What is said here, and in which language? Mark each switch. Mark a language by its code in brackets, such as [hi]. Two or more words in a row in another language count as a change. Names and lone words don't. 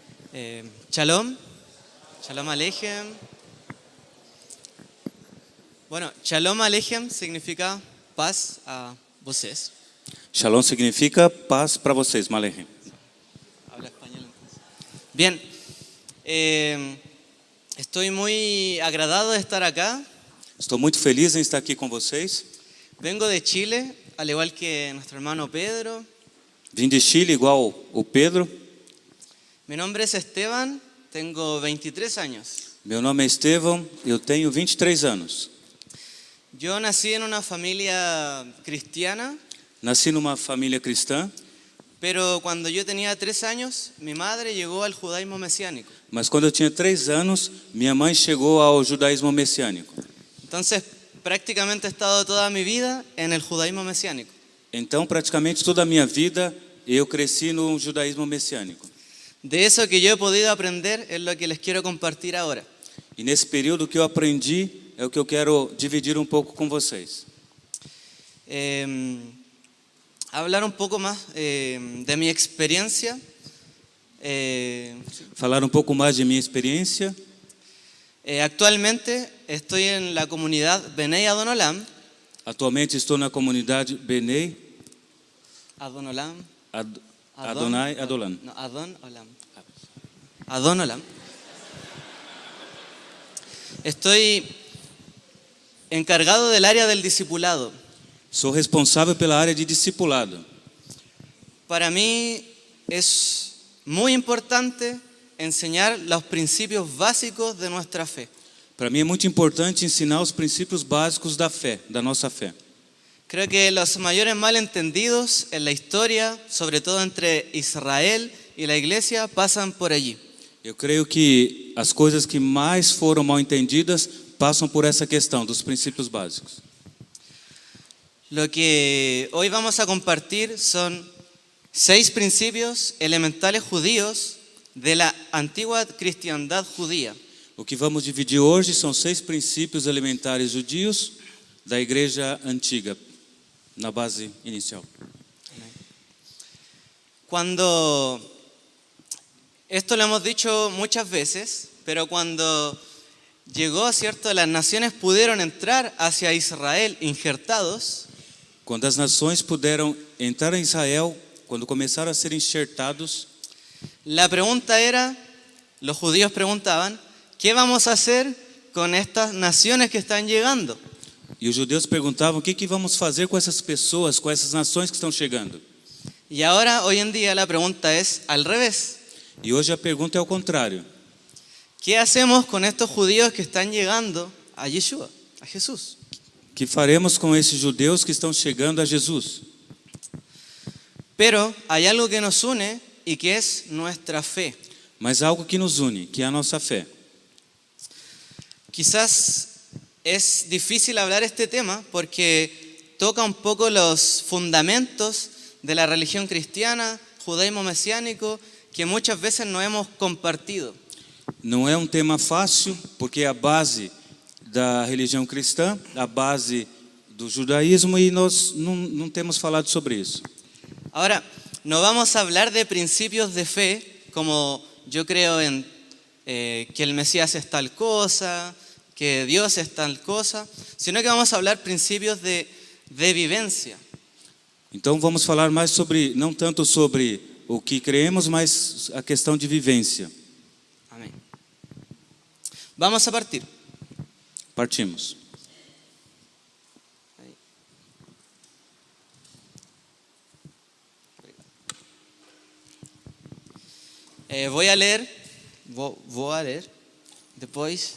[he] Shalom, Shalom Aleichem. [es] Bueno, [he] Shalom Aleichem [es] significa paz a vocês. Shalom significa paz para vocês, Malehem. Habla español entonces. Bien, estoy muy agradado de estar acá. [pt] Estou muito feliz em estar aqui com vocês. [es] Vengo de Chile, al igual que nuestro hermano Pedro. [pt] Vim de Chile igual o Pedro. [es] Mi nombre es Esteban, tengo 23 años. [pt] Meu nome é Estevão, eu tenho 23 anos. [es] Yo nací en una familia cristiana, [pt] Nasci numa família cristã, [es] pero cuando yo tenía 3 años, mi madre llegó al judaísmo mesiánico. [pt] mas quando eu tinha 3 anos, minha mãe chegou ao judaísmo messiânico. [es] Entonces, prácticamente he estado toda mi vida en el judaísmo mesiánico. [pt] Então, praticamente toda a minha vida, eu cresci no judaísmo messiânico. [es] De eso que yo he podido aprender es lo que les quiero compartir ahora. [pt] E nesse período que eu aprendi, é o que eu quero dividir um pouco com vocês. [es] Hablar un poco más de mi experiencia. [pt] Falar um pouco mais de minha experiência. [es] Actualmente estoy en la comunidad Benei Adonolam. [pt] Atualmente estou na comunidade Benei Adonolam. Adonai Adolam. [es] No, Adonolam. Adonolam. Estoy encargado del área del discipulado. [pt] Sou responsável pela área de discipulado. [es] Para mí es muy importante enseñar los principios básicos de nuestra fe. [pt] Para mim é muito importante ensinar os princípios básicos da fé, da nossa fé. [es] Creo que los mayores malentendidos en la historia, sobre todo entre Israel y la iglesia, pasan por allí. [pt] Eu creio que as coisas que mais foram mal entendidas passam por essa questão dos princípios básicos. [es] Lo que hoy vamos a compartir son 6 principios elementales judíos de la antigua cristiandad judía. [pt] O que vamos dividir hoje são 6 princípios elementares judios da igreja antiga, na base inicial. [es] Esto lo hemos dicho muchas veces, pero cuando llegó, ¿cierto? Las naciones pudieron entrar hacia Israel injertados. [pt] Quando as nações puderam entrar em Israel, quando começaram a ser enxertados, [es] La pregunta era, los judíos preguntaban, ¿qué vamos a hacer con estas naciones que están llegando? [pt] e os judeus perguntavam o que vamos fazer com essas pessoas, com essas nações que estão chegando. [es] Y ahora, hoy en día, la pregunta es al revés. [pt] E hoje a pergunta é o contrário. [es] ¿Qué hacemos con estos judíos que están llegando a Yeshua, a Jesús? [pt] O que faremos com esses judeus que estão chegando a Jesus? [es] Pero hay algo que nos une y que es nuestra fe. [pt] Mas algo que nos une, que é a nossa fé. [es] Quizás es difícil hablar este tema porque toca un poco los fundamentos de la religión cristiana, judaísmo mesiánico, que muchas veces no hemos compartido. [pt] Não é um tema fácil, porque é a base da religião cristã, a base do judaísmo, e nós não temos falado sobre isso. [es] Ahora, no vamos a hablar de principios de fe, como yo creo en que el Mesías es tal cosa, que Dios es tal cosa, sino que vamos a hablar principios de vivencia. [pt] Então vamos falar mais sobre, não tanto sobre o que creemos, mas a questão de vivência. [es] Amén. Vamos a partir. [pt] Partimos. [es] Voy a leer, [pt] depois